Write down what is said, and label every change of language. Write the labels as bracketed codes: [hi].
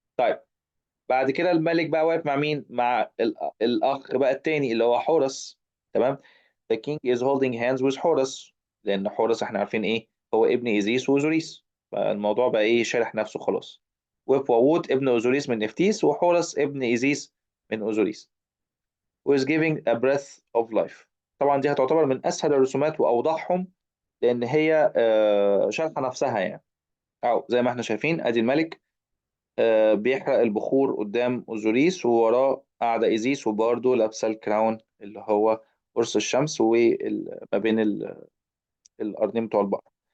[ar] طيب بعد كده الملك بقى واقف مع مين؟ مع الأخ بقى الثاني اللي هو حورس. تمام. [en] The king is holding hands with [ar] حورس، لأن حورس احنا عارفين ايه؟ هو ابن إيزيس وأوزوريس، فالموضوع بقى ايه؟ شارح نفسه خلاص. وبواووت ابن أوزوريس من نفتيس، وحورس ابن إيزيس من أوزوريس. [en] who is giving a breath of life. [ar] طبعا دي هتعتبر من أسهل الرسومات وأوضحهم، لأن هي شارحة نفسها يعني. أو زي ما احنا شايفين أدي الملك بيحرق البخور قدام أوزوريس، ووراه قاعدة إيزيس وبرضه لابسة الكراون اللي هو قرص الشمس، وما بين القرنين بتوع البقر.